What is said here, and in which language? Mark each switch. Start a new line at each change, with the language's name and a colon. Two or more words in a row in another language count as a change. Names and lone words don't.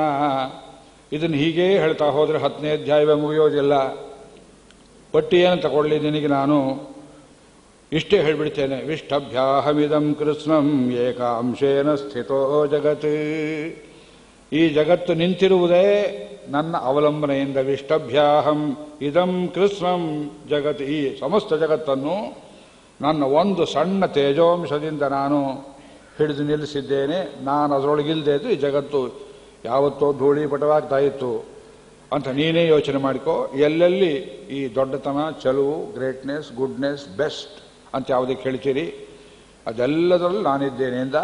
Kannada: ಇದನ್ನು ಹೀಗೇ ಹೇಳ್ತಾ ಹೋದರೆ 10ನೇ ಅಧ್ಯಾಯವೇ ಮುಗಿಯೋದಿಲ್ಲ. ಪಟ್ಟಿಯನ್ನು ತಗೊಳ್ಳಿ ನಿನಗೆ ನಾನು ಇಷ್ಟೇ ಹೇಳಿಬಿಡ್ತೇನೆ.
Sanskrit: ವಿಷ್ಟಭ್ಯಾಹಮಿದಂ ಕೃಷ್ಣಂ ಏಕಾಂಶೇನ ಸ್ಥಿತೋ ಜಗತ್.
Kannada: ಈ ಜಗತ್ತು ನಿಂತಿರುವುದೇ ನನ್ನ ಅವಲಂಬನೆಯಿಂದ.
Sanskrit: ವಿಷ್ಟಭ್ಯಾಹಂ ಇದಂ ಕೃಷ್ಣಂ ಜಗತ್.
Kannada: ಈ ಸಮಸ್ತ ಜಗತ್ತನ್ನು ನನ್ನ ಒಂದು ಸಣ್ಣ ತೇಜೋಂಶದಿಂದ ನಾನು ಹಿಡಿದು ನಿಲ್ಲಿಸಿದ್ದೇನೆ. ನಾನು ಅದರೊಳಗಿಲ್ಲದೆ ಇದ್ದು ಈ ಜಗತ್ತು ಯಾವತ್ತೋ ಧೂಳೀಪಟವಾಗ್ತಾ ಇತ್ತು. ಅಂತ ನೀನೇ ಯೋಚನೆ ಮಾಡಿಕೋ. ಎಲ್ಲೆಲ್ಲಿ ಈ ದೊಡ್ಡತನ, ಚಲುವು,
English: greatness, goodness, best
Kannada: ಅಂತ ಯಾವುದಕ್ಕೆ ಹೇಳ್ತೀರಿ ಅದೆಲ್ಲದರಲ್ಲೂ ನಾನಿದ್ದೇನೆ ಎಂದ.